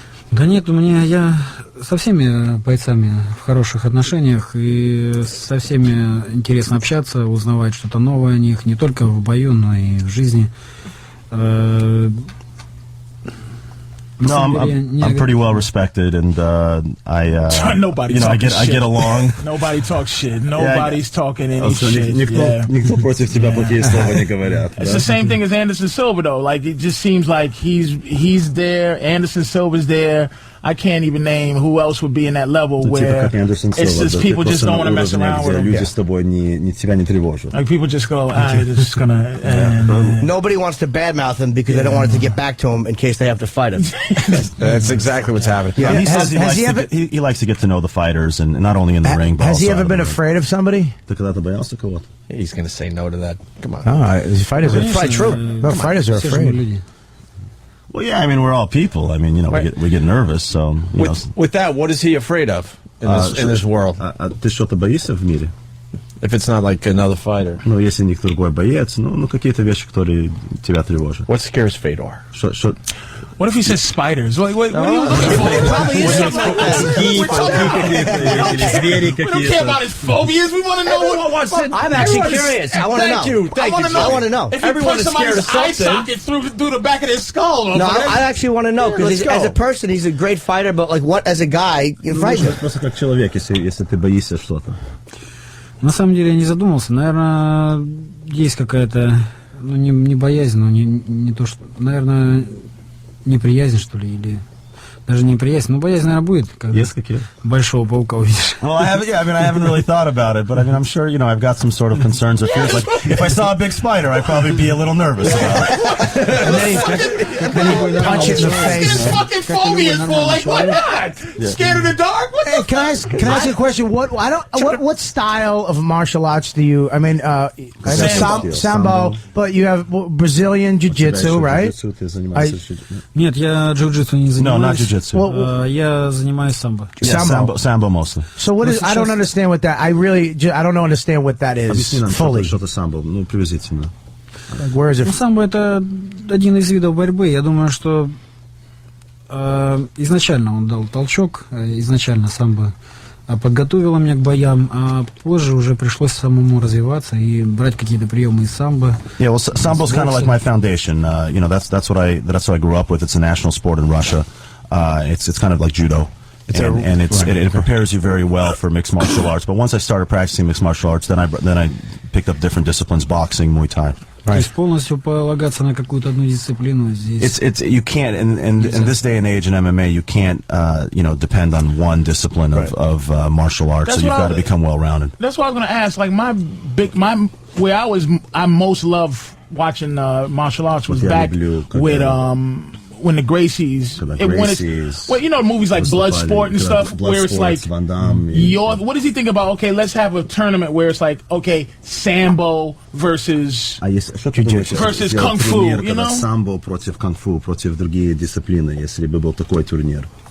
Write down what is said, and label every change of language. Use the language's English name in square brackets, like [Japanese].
[Russian] Да нет, я со всеми бойцами в хороших отношениях, и со всеми интересно общаться, узнавать что-то новое о них, не только в бою, но и в жизни. [English] No, I'm pretty well respected, and Nobody I get along. Nobody talks shit. Nobody's talking any shit. [Russian] Никто против тебя плохие слова не говорят. [English] It's the same thing as Anderson Silva, though. Like, it just seems like he's there. Anderson Silva's there. I can't even name who else would be in that level where it's just people just don't want to mess around with him. [Russian] Люди с тобой тебя не тревожат. [English] Like, people just go, they're just gonna. Nobody wants to badmouth him because they don't want it to get back to him in case they have to fight him. That's exactly what's happening. Yeah, he says he likes to get to know the fighters, and not only in the ring, but has he also ever been afraid of somebody? [Russian] Ты когда-то боялся кого-то? [English] He's going to say no to that. Come on. No, fighters are true. No, fighters are afraid. Well, yeah, I mean, we're all people. I mean, we get nervous. So with that, what is he afraid of in this world? [Russian] Ты что-то боишься в мире? [English] If it's not like another fighter. [Russian] Ну, если никто другой боец, какие-то вещи, которые тебя тревожат. [English] What scares Fedor? What if he says spiders? What are you looking for? It probably is something like that. We don't care about his phobias. We want to know what. I'm actually curious. I want to know. Thank you. I want to know. If everyone is scared of something, eye socket through the back of their skull. No, I actually want to know because as a person, he's a great fighter. But like, what as a guy, you fight him? [Russian] Просто как человек, если ты боишься что-то. На самом деле я не задумался. Наверное, есть какая-то, не боязнь, но не то, что, наверное, неприязнь, что ли, или даже не неприязнь, но боязнь, наверное, будет, когда большого паука увидишь. [English] Well, I haven't really thought about it, but I mean, I'm sure, I've got some sort of concerns or fears. Like, if I saw a big spider, I'd probably be a little nervous about it. And then he punch it in the face. His fucking phobias for, like, why not? Scared of the dark? What Can I ask you a question? What style of martial arts do you? I mean, sambo, but you have Brazilian jiu-jitsu, right? [Russian] Нет, я джиу-джитсу не занимаюсь. [English] No, not jiu-jitsu. [Russian] Я занимаюсь самбо. [English] Sambo mostly. So what is? I don't understand what that. I don't understand what that is fully. [Russian] Что-то самбо, приблизительно. [English] Where is it? [Russian] Самбо это один из видов борьбы. Я думаю, что изначально он дал толчок, изначально самбо подготовила меня к боям, а позже уже пришлось самому развиваться и брать какие-то приемы из самбо. [English] Yeah, well, sambo's kind of like my foundation. That's what I grew up with. It's a national sport in Russia. It's kind of like judo. It prepares you very well for mixed martial arts. But once I started practicing mixed martial arts, then I picked up different disciplines: boxing, Muay Thai. [Russian] То есть полностью полагаться на какую-то одну дисциплину здесь. [English] You can't in this day and age in MMA you can't depend on one discipline of martial arts. That's so you've got to become well rounded. That's what I was going to ask. Like where I most love watching martial arts was back with when the Gracies, movies like Bloodsport and stuff, where it's like, what does he think about? Okay, let's have a tournament where it's like, okay, sambo versus kung fu, [Russian] Самбо против кунг-фу, против другие дисциплины, если бы был такой турнир.